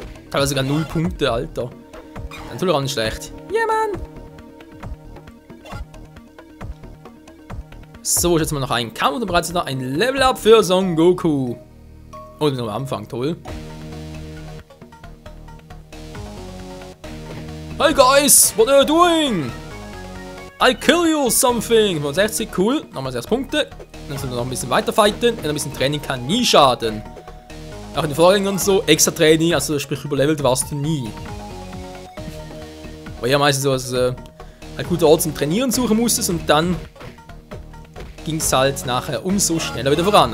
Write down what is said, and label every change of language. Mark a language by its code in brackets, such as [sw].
[de] Teilweise sogar 0 Punkte, Alter. Dann tut er auch nicht schlecht. Ja, Mann! So, jetzt mal noch einen Kampf und bereits noch ein Level-Up für Son Goku. Oh, wir sind noch am Anfang, toll. [en] Hey guys, what are you doing? I kill you something. 65, cool. [de] Nochmal 6 Punkte. Dann sollen wir noch ein bisschen weiter fighten. Ein bisschen Training kann nie schaden. Auch in den Vorgängern so, extra Training, also sprich überlevelt warst du nie. War ja meistens so, dass du ein guter Ort zum Trainieren suchen musstest und dann ging es halt nachher umso schneller wieder voran.